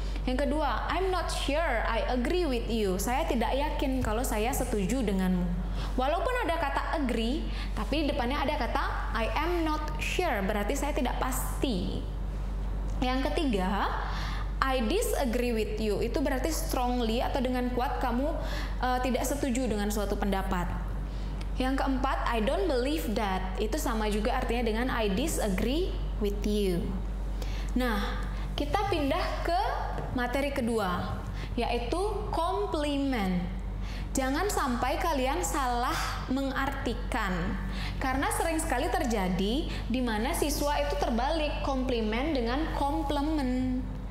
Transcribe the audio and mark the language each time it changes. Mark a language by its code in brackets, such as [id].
[id] Yang kedua, [en] I'm not sure I agree with you. [id] Saya tidak yakin kalau saya setuju denganmu. Walaupun ada kata agree, tapi depannya ada kata [en] I am not sure, [id] berarti saya tidak pasti. Yang ketiga, [en] I disagree with you. [id] Itu berarti strongly atau dengan kuat kamu tidak setuju dengan suatu pendapat. Yang keempat, [en] I don't believe that. [id] Itu sama juga artinya dengan [en] I disagree with you. [id] Nah, kita pindah ke materi kedua, yaitu compliment. Jangan sampai kalian salah mengartikan, karena sering sekali terjadi di mana siswa itu terbalik komplimen dengan komplement.